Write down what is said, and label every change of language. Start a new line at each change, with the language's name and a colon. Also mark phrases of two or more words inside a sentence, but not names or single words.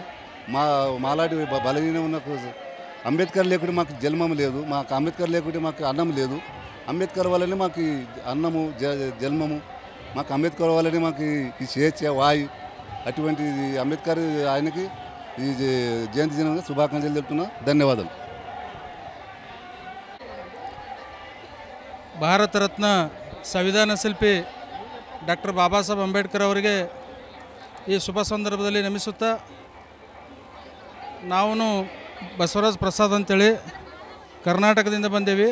Telugu: మాలాంటి బలహీన ఉన్న అంబేద్కర్ లేకుంటే మాకు జన్మం లేదు, మాకు అంబేద్కర్ లేకుంటే మాకు అన్నం లేదు. అంబేద్కర్ వల్లనే మాకు ఈ అన్నము జన్మము, మాకు అంబేద్కర్ వల్లనే మాకు ఈ స్వేచ్ఛ వాయు. అటువంటి అంబేద్కర్ ఆయనకి ఈ జయంతి దినంగా శుభాకాంక్షలు తెలుపుతున్నా. ధన్యవాదాలు.
Kannada: ಭಾರತ ರತ್ನ ಸಂವಿಧಾನ ಶಿಲ್ಪಿ ಡಾಕ್ಟರ್ ಬಾಬಾ ಸಾಹೇಬ್ ಅಂಬೇಡ್ಕರ್ ಅವರಿಗೆ ಈ ಶುಭ ಸಂದರ್ಭದಲ್ಲಿ ನಮಿಸುತ್ತಾ, ನಾವು ಬಸವರಾಜ್ ಪ್ರಸಾದ್ ಅಂತೇಳಿ ಕರ್ನಾಟಕದಿಂದ ಬಂದೇವಿ.